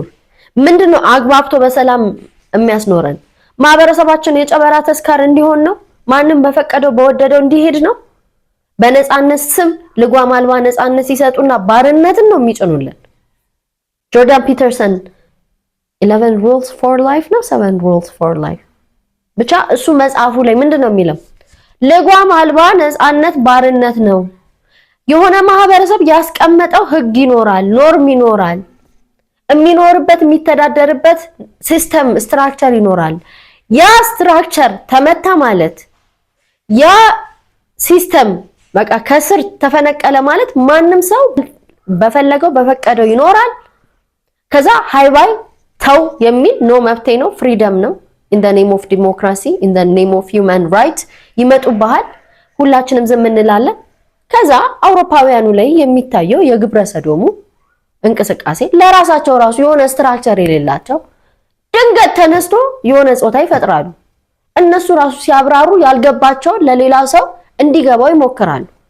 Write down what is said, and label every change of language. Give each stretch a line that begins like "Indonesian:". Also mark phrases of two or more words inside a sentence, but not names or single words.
Amharic: ምንድነው አግባብቶ በሰላም የሚያስኖረን? ማህበረሰባችን የጨበራ ተስካር እንዲሆን ነው? ማንም በፈቀደው በወደደው እንዲሄድ ነው? በነፃነት ስም ልጓም አልባ ነፃነት ሲሰጡና ባርነትን ነው የሚጭኑልን። ጆርዳን ፒተርሰን 11
English: rules for life
Amharic: ነው 7
English: rules for life
Amharic: ብቻ እሱ መጽሐፉ ላይ ምንድነው የሚለው? ልጓም አልባ ነፃነት ባርነት ነው። የሆነ ማህበረሰብ ያስቀመጠው ህግ ይኖራል፣ ኖርም ይኖራል፣ የሚኖርበት የሚተዳደርበት
English: system structure
Amharic: ይኖራል። ያ ስትራክቸር ተመታ ማለት ያ ሲስተም በቃ ከስር ተፈነቀለ ማለት ማንም ሰው በፈለገው በፈቀደው ይኖራል። ከዛ ሃይባይ ተው የሚል ኖ መብቴ ነው፣ ፍሪደም ነው፣
English: in the name of democracy in the name of human right
Amharic: ይመጡብሃል። ሁላችንም ዝም እንላለን። ከዛ አውሮፓውያኑ ላይ የሚታየው የግብረ ሰዶሙ እንቅስቃሴ ለራሳቸው ራሱ የሆነ ስትራክቸር የሌላቸው ድንገት ተነስቶ የሆነ ጾታ ይፈጥራሉ። እነሱ ራሱ ሲያብራሩ ያልገባቸው ለሌላ ሰው እንዲገባው ይሞክራሉ።